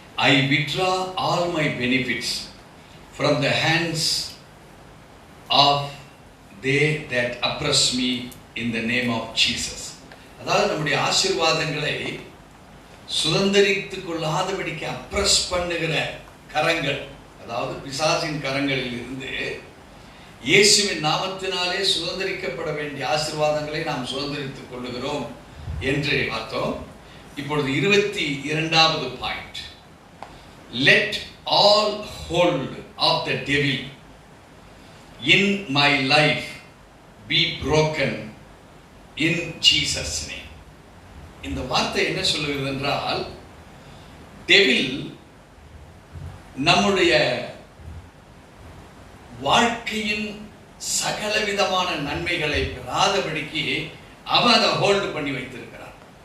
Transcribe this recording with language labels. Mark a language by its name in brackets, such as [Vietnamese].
[English] I withdraw all my benefits from the hands of they that oppress me in the name of Jesus. [Tamil] அதாவது நம்முடைய ஆசீர்வாதங்களை சுதந்திரித்துக் கொள்ளாதபடிக்கு oppress பண்ணுகிற கரங்கள், அதாவது பிசாசின் கரங்களில் இருந்து இயேசுவின் நாமத்தினாலே சுதந்திரிக்கப்பட வேண்டிய ஆசீர்வாதங்களை நாம் சுதந்திரித்துக் கொள்ளுகிறோம் என்று பார்த்தோம். இப்பொழுது 22வது point, [English] let all hold of the devil in my life be broken in Jesus name. [Tamil] இந்த வார்த்தை என்ன சொல்லுகிறது என்றால், டெவில் நம்முடைய வாழ்க்கையின் சகலவிதமான நன்மைகளை பெறாதபடிக்கு அவன் அதை ஹோல்டு பண்ணி வைத்திருக்கிறான்.